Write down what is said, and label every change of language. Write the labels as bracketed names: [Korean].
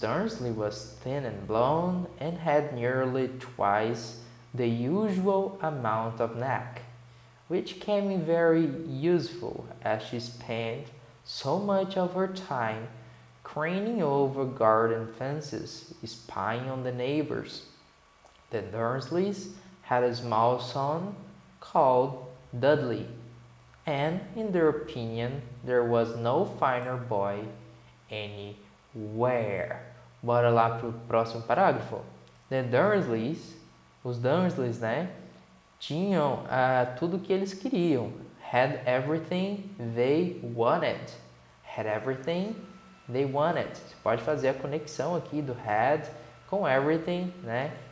[English] Dursley was thin and blonde and had nearly twice the usual amount of neck, which came in very useful as she spent so much of her time craning over garden fences, spying on the neighbors. The Dursleys had a small son called Dudley, and in their opinion there was no finer boy anywhere. [Portuguese] Bora lá pro próximo parágrafo. The Dursleys, os Dursleys, né, tinham tudo que eles queriam. [English] Had everything they wanted. Had everything they wanted. [Portuguese] Você pode fazer a conexão aqui do had com everything, né?